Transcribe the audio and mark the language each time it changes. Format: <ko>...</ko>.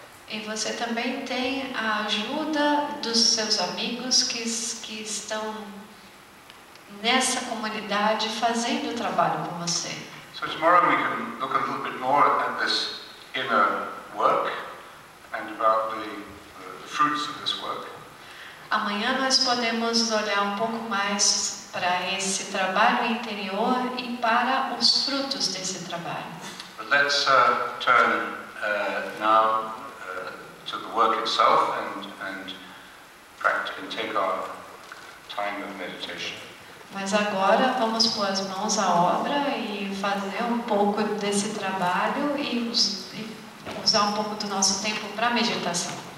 <pt>E você também tem a ajuda dos seus amigos que estão nessa comunidade fazendo o trabalho com você.</pt> <en>So tomorrow we can look a little bit more at this inner work and about the fruits of this work.</en> <pt>Amanhã nós podemos olhar um pouco mais para esse trabalho interior e para os frutos desse trabalho.</pt> <en>But let's turn now to the work itself and take our time of meditation.</en> <pt>Mas agora vamos pôr as mãos à obra e fazer um pouco desse trabalho e usar um pouco do nosso tempo para meditação.</pt>